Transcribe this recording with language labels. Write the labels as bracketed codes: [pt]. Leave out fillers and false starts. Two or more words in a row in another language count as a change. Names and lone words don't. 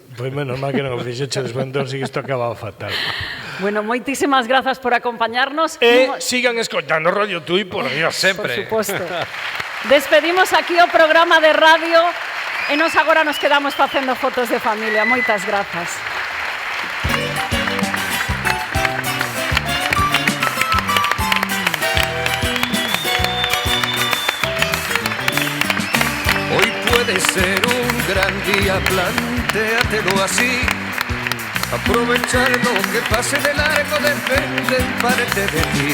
[gl] Pois menos mal que non o fixeche despois, entón si que isto acababa fatal. Bueno, moitísimas grazas por acompañarnos. E sigan escoitando Radio Tui, por Dios, sempre. Por suposto. Despedimos aquí o programa de radio e nos agora nos quedamos facendo fotos de familia. Moitas grazas. [es] Hoy puede ser un gran día, plantéatelo así. Aprovechar lo que pase de largo depende en parte de ti.